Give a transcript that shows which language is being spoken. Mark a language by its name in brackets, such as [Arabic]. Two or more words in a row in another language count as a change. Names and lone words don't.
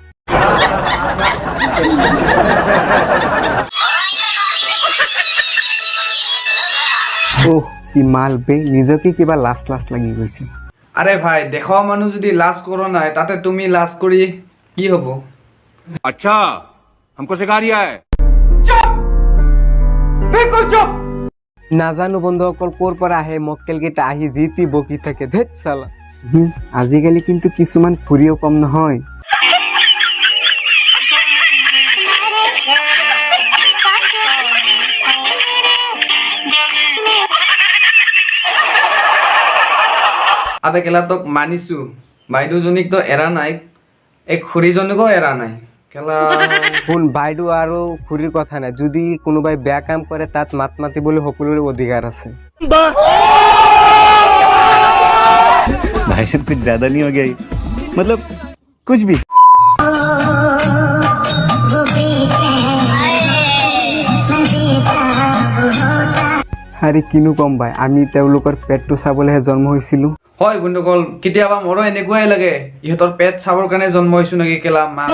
[Assamese] ওহ কি মাল বে, নিজকে কিবা লাজ লাগি গৈছে। [Hindi] अरे भाई देखो [Assamese] মানুহ যদি লাজ করো নাই তাতে তুমি লাজ কৰি কি হব? [Hindi] अच्छा हमको सिखा रिया है। [Assamese] নাজানো বন্ধুসকল ক'ৰ পৰা আহে মক্কেল কেইটা, আহি যি টি বকি থাকে। ধেৎ চালা। আজিকালি কিন্তু কিছুমান ফুৰিও কম নহয়। আবে কেলা তোক মানিছো, বাইদেউজনীক তো এৰা নাই, এই খুৰীজনীকো এৰা নাই কেলা। শুন, বাইদেউ আৰু খুৰীৰ কথা নাই, যদি কোনোবাই বেয়া কাম কৰে তাত মাত মাতিবলৈ সকলোৰে অধিকাৰ আছে। [Hindi] भाई साहब कुछ ज्यादा नहीं हो गया ये? मतलब कुछ भी। [Assamese] আৰে কিনো কম ভাই, আমি তেওঁলোকৰ পেটটো চাবলৈহে জন্ম হৈছিলো। হয় বন্ধুসকল, কেতিয়াবা মোৰো এনেকুৱাই লাগে ইহঁতৰ পেট চাবৰ কাৰণে জন্ম হৈছো নেকি কেলা।